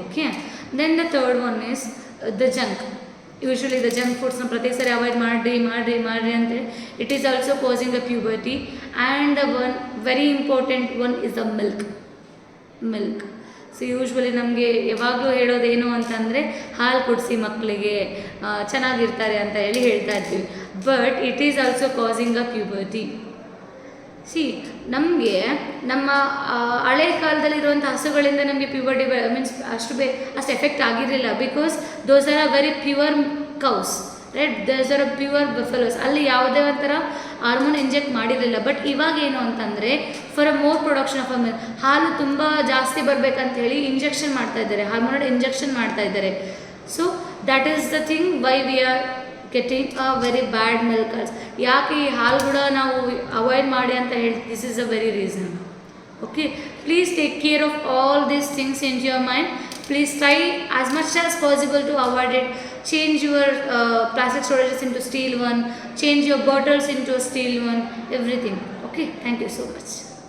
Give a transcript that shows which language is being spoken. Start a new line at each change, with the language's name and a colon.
English: Okay, then the third one is the junk. Usually the junk ಫುಡ್ಸ್ನ
Kannada: ಪ್ರತಿ ಸರಿ avoid ಮಾಡಿರಿ ಅಂತೇಳಿ
English: It is also causing a puberty. And the one very important one is the milk.
Kannada: So usually ನಮಗೆ ಯಾವಾಗಲೂ ಹೇಳೋದೇನು ಅಂತಂದರೆ ಹಾಲು ಕುಡಿಸಿ ಮಕ್ಕಳಿಗೆ ಚೆನ್ನಾಗಿರ್ತಾರೆ ಅಂತ ಹೇಳಿ ಹೇಳ್ತಾ ಇರ್ತೀವಿ.
English: But it is also causing a puberty.
Kannada: ನಮಗೆ ನಮ್ಮ ಹಳೆ ಕಾಲದಲ್ಲಿರುವಂಥ ಹಸುಗಳಿಂದ ನಮಗೆ ಪ್ಯೂಬರ್ಟಿ ಮೀನ್ಸ್ ಅಷ್ಟು ಎಫೆಕ್ಟ್ ಆಗಿರಲಿಲ್ಲ.
English: Because those are a very pure cows, right? Those are a pure buffaloes.
Kannada: ಅಲ್ಲಿ ಯಾವುದೇ ಒಂಥರ ಹಾರ್ಮೋನ್ ಇಂಜೆಕ್ಟ್ ಮಾಡಿರಲಿಲ್ಲ. ಬಟ್ ಇವಾಗ ಏನು ಅಂತಂದರೆ
English: for a more production of a milk,
Kannada: ಹಾಲು ತುಂಬ ಜಾಸ್ತಿ ಬರಬೇಕಂತ ಹೇಳಿ ಇಂಜೆಕ್ಷನ್ ಮಾಡ್ತಾ ಇದ್ದಾರೆ, ಹಾರ್ಮೋನಲ್ ಇಂಜೆಕ್ಷನ್ ಮಾಡ್ತಾ ಇದ್ದಾರೆ.
English: So that is the thing why we are getting a very bad milkers.
Kannada: ಯಾಕೆ ಈ ಹಾಲುಗಳ ನಾವು ಅವಾಯ್ಡ್ ಮಾಡಿ ಅಂತ ಹೇಳಿ,
English: This is a very reason. Okay, please take care of all these things in your mind. Please try as much as possible to avoid it. Change your plastic storages into steel one. Change your bottles into a steel one. Everything. Okay. Thank you so much.